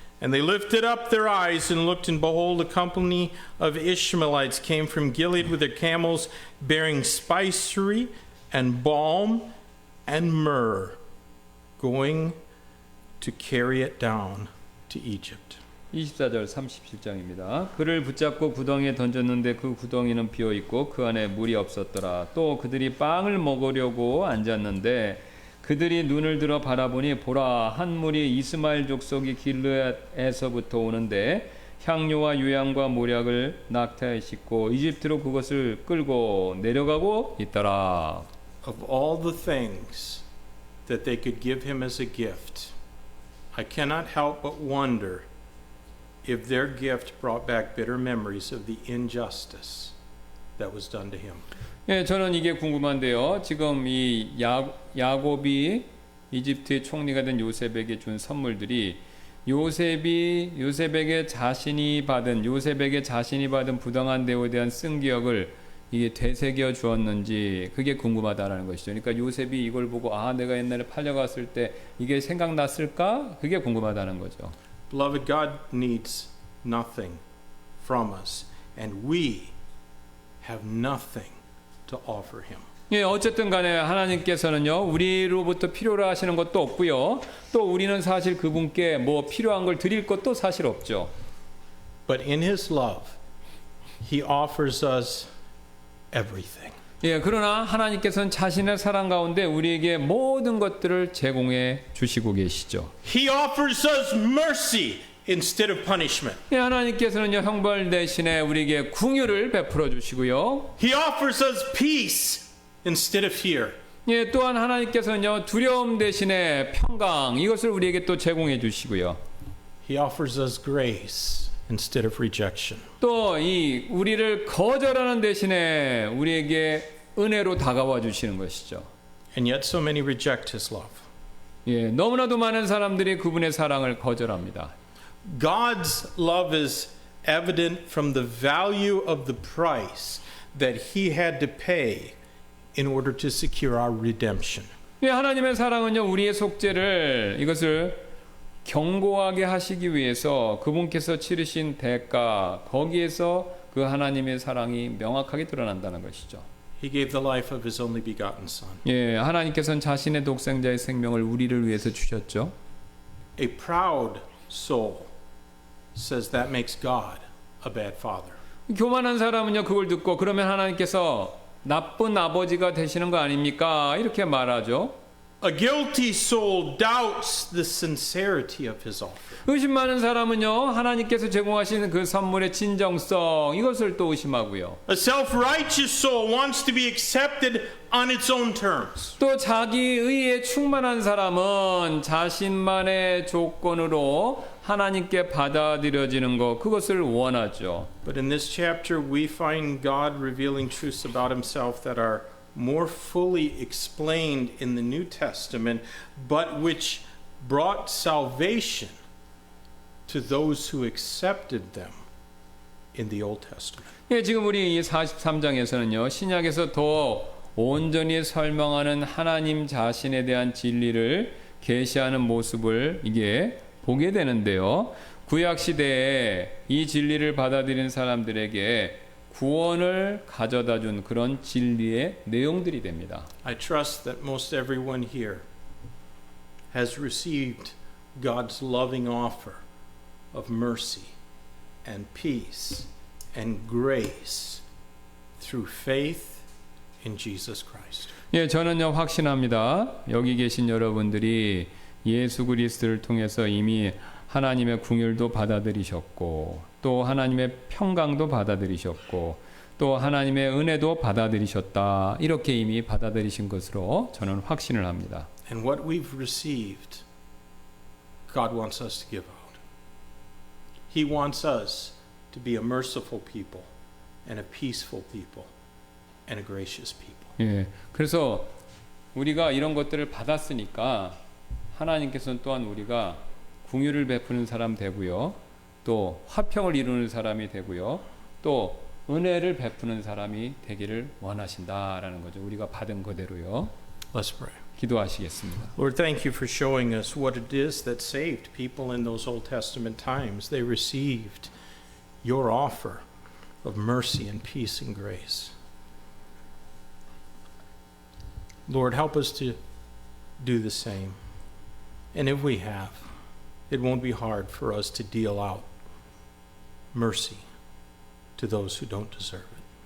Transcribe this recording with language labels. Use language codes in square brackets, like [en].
[en] And they lifted up their eyes and looked, and behold, a company of Ishmaelites came from Gilead with their camels, bearing spicery and balm and myrrh, going to carry it down to Egypt. [ko] 24절 37장입니다. 그를 붙잡고 구덩이에 던졌는데 그 구덩이는 비어있고 그 안에 물이 없었더라. 또 그들이 빵을 먹으려고 앉았는데 그들이 눈을 들어 바라보니 보라, 한 물이 이스마엘 족속이 길르앗에서부터 오는데 향료와 유향과 모략을 낙타에 싣고 이집트로 그것을 끌고 내려가고 있더라. [en] Of all the things that they could give him as a gift, I cannot help but wonder if their gift brought back bitter memories of the injustice that was done to him. [ko] 예, 저는 이게 궁금한데요. 지금 이 야곱이 이집트의 총리가 된 요셉에게 준 선물들이 요셉에게 자신이 받은 부당한 대우에 대한 쓴기억을 이게 되새겨 주었는지 그게 궁금하다라는 것이죠. 그러니까 요셉이 이걸 보고 내가 옛날에 팔려갔을 때 이게 생각났을까? 그게 궁금하다는 거죠. [en] Beloved, God needs nothing from us, and we have nothing to offer him. [ko] 예, 어쨌든 간에 하나님께서는요, 우리로부터 필요로 하시는 것도 없고요. 또 우리는 사실 그분께 뭐 필요한 걸 드릴 것도 사실 없죠. [en] But in his love, he offers us everything. [ko] 예, 그러나 하나님께서는 자신의 사랑 가운데 우리에게 모든 것들을 제공해 주시고 계시죠. [en] He offers us mercy instead of punishment. [ko] 예, 하나님께서는요, 형벌 대신에 우리에게 긍휼을 베풀어 주시고요. [en] He offers us peace instead of fear. [ko] 예, 또한 하나님께서는요, 두려움 대신에 평강, 이것을 우리에게 또 제공해 주시고요. [en] He offers us grace instead of rejection. [ko] 또 이 우리를 거절하는 대신에 우리에게 은혜로 다가와 주시는 것이죠. [en] And yet so many reject his love. [ko] 예, 너무나도 많은 사람들이 그분의 사랑을 거절합니다. [en] God's love is evident from the value of the price that he had to pay in order to secure our redemption. [ko] 예, 하나님의 사랑은요, 우리의 속죄를 이것을 견고하게 하시기 위해서 그분께서 치르신 대가, 거기에서 그 하나님의 사랑이 명확하게 드러난다는 것이죠. [en] He gave the life of his only begotten son. [ko] 예, 하나님께서는 자신의 독생자의 생명을 우리를 위해서 주셨죠. [en] A proud soul says that makes God a bad father. [ko] 교만한 사람은요, 그걸 듣고 그러면 하나님께서 나쁜 아버지가 되시는 거 아닙니까? 이렇게 말하죠. [en] A guilty soul doubts the sincerity of his offer. [ko] 의심 많은 사람은요, 하나님께서 제공하시는 그 선물의 진정성, 이것을 또 의심하고요. [en] A self-righteous soul wants to be accepted on its own terms. [ko] 또 자기 의에 충만한 사람은 자신만의 조건으로 하나님께 받아들여지는 것, 그것을 원하죠. [en] But in this chapter we find God revealing truths about himself that are more fully explained in the New Testament, but which brought salvation to those who accepted them in the Old Testament. [ko] 예, 지금 우리 이 43장에서는요. 신약에서 더 온전히 설명하는 하나님 자신에 대한 진리를 계시하는 모습을 이게 보게 되는데요. 구약 시대에 이 진리를 받아들인 사람들에게 구원을 가져다 준 그런 진리의 내용들이 됩니다. [en] I trust that most everyone here has received God's loving offer of mercy and peace and grace through faith in Jesus Christ. [ko] 예, 저는요 확신합니다. 여기 계신 여러분들이 예수 그리스도를 통해서 이미 하나님의 긍휼도 받아들이셨고 또 하나님의 평강도 받아들이셨고 또 하나님의 은혜도 받아들이셨다. 이렇게 이미 받아들이신 것으로 저는 확신을 합니다. [en] And what we've received, God wants us to give out. He wants us to be a merciful people and a peaceful people and a gracious people. [ko] 예, 그래서 우리가 이런 것들을 받았으니까 하나님께서는 또한 우리가 긍휼을 베푸는 사람 되고요. 또 화평을 이루는 사람이 되고요. 또 은혜를 베푸는 사람이 되기를 원하신다라는 거죠. 우리가 받은 그대로요. [en] Let's pray. [ko] 기도하시겠습니다. [en] Lord, thank you for showing us what it is that saved people in those Old Testament times. They received your offer of mercy and peace and grace. Lord, help us to do the same. And if we have, it won't be hard for us to deal out mercy to those who don't deserve it.